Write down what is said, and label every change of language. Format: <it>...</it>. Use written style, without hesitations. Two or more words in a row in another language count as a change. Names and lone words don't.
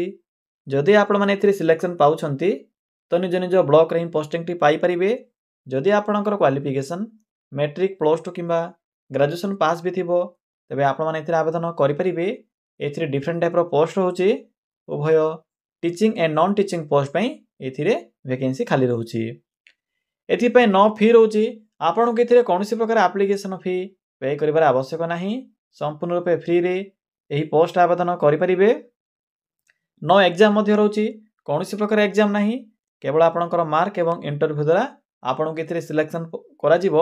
<or>ଯଦି ଆପଣ ମାନେ ଏଥିରେ ସିଲେକ୍ସନ ପାଉଛନ୍ତି ତ ନିଜ ନିଜ ବ୍ଲକ ରେ ପୋଷ୍ଟିଂ ଟି ପାଇ ପାରିବେ। ଯଦି ଆପଣଙ୍କର କ୍ୱାଲିଫିକେସନ</or> <en>matric plus 2</en> <or>କିମ୍ବା</or> <en>graduation pass</en> <or>ଭି ଥିବ ତେବେ ଆପଣ ମାନେ ଏଥିରେ ଆବେଦନ କରି ପାରିବେ। ଏଥିରେ</or> <en>different type</en> <or>ର ପୋଷ୍ଟ ରହୁଛି। ଉଭୟ</or> <en>teaching and non teaching post</en> <or>ପାଇଁ ଏଥିରେ ଭ୍ୟାକାନ୍ସି ଖାଲି ରହୁଛି। ଏଥି ପାଇଁ</or> <en>no fee</en> <or>ରହୁଛି। ଆପଣ କୁ ଏଥିରେ କୌଣସି ପ୍ରକାର</or> <en>application fee</en> <or>ପେ କରିବାର ଆବଶ୍ୟକ ନାହିଁ। ସମ୍ପୂର୍ଣ୍ଣ ରୂପେ ଫ୍ରି ରେ ଏହି ପୋଷ୍ଟ ଆବେଦନ କରି ପାରିବେ।</or> <en>no exam</en> <or>ମଧ୍ୟ ରହୁଛି। କୌଣସି ପ୍ରକାର ଏକ୍ଜାମ ନାହିଁ। କେବଳ ଆପଣଙ୍କର ମାର୍କ ଏବଂ ଇଣ୍ଟରଭ୍ୟୁ ଦ୍ୱାରା ଆପଣ କୁ ଏଥିରେ ସିଲେକ୍ସନ କରା ଯିବ।</or>